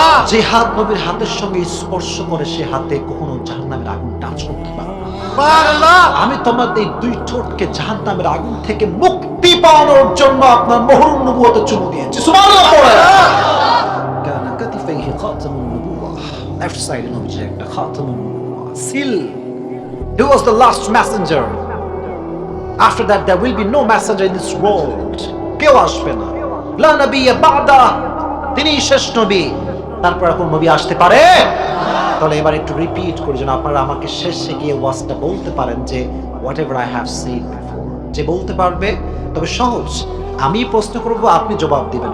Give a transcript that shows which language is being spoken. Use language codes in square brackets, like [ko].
[bn] যে হাত নবীর হাতের সঙ্গে স্পর্শ করে, সে হাতে কখনো জাহান্নামের আগুন টাচ করতে পারে না। আমি তোমাদের এই দুই ঠোঁটকে জাহান্নামের আগুন থেকে মুক্তি পাওয়ানোর জন্য আপনার মুহরুন নবুয়তে চুমু দিয়েছি। সুবহানাল্লাহ পড়ে। [ar] কানা কাতিফাইহি খাতামুন নবুওয়াহ, [bn] লেফট সাইডে নবীজির একটা খাতামুন নবুওয়াহ seal. [en] He was the last messenger. After that there will be no messenger in this world. [bn] কেউ আসবে না। [ar] লা নবিয়্যা বা'দা, [bn] তিনি শেষ নবী, তারপর কোন নবী আসতে পারে? তাহলে এবার একটু রিপিট করে যেন আপনারা আমাকে শেষে গিয়ে ওয়াজটা বলতে পারেন যে [en] whatever I have said before। [bn] যে বলতে পারবে, তবে সহজ, আমি প্রশ্ন করব, আপনি জবাব দিবেন।